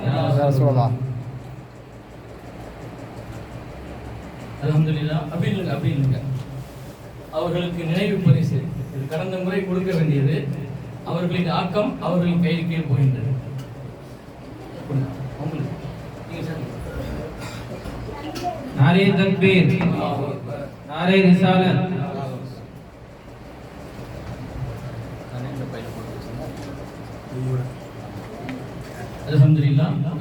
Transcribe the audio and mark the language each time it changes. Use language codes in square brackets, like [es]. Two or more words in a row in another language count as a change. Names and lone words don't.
[ar] الحمد لله. [ta] அப்படின்னு அவர்களுக்கு நினைவு பரிசு இது கடந்த முறை கொடுக்க வேண்டியது. அவர்களின் ஆக்கம் அவர்களின் கையில் கீழ் போகின்றது. [ur] نعرۂ تکبیر، نعرۂ رسالت. [ar] الحمد لله.